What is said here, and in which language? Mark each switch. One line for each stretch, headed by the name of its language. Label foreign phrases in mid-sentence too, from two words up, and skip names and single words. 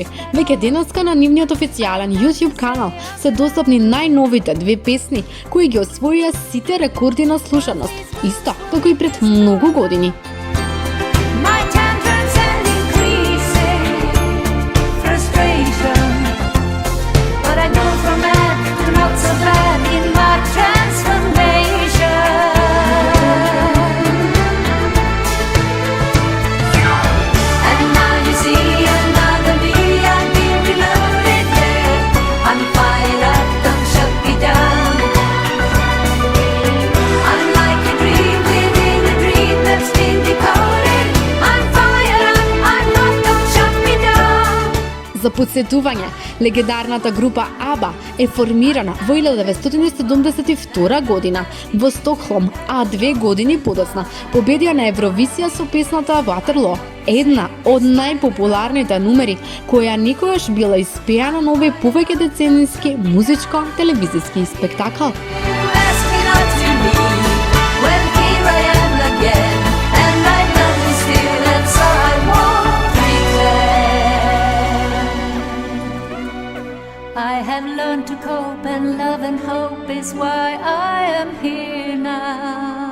Macedonian: Веќе денеска на нивниот официјален YouTube канал се достапни најновите 2 песни кои ги освоија сите рекорди на слушаност, исто како и пред многу години.
English: My tantrums and increasing frustration, but I go from bad to not so bad in my transformation. And now you see another me, I've been reloaded, yeah. I'm fired up, don't shut me down. I'm like a dream within a dream that's been decoded. I'm fired up, I'm not, don't shut me down.
Macedonian: За подсетување, легендарната група ABBA е формирана во 1972 година во Стокхолм, а 2 години подоцна победија на Евровисија со песната Waterloo, една од најпопуларните номери која никогаш била испеана на овој повеќе децениски музичко-телевизиски спектакл.
English: Ask me not to leave, when here I am again, and I love you still, and so I won't pretend. I have learned to cope, and love and hope is why I am here now.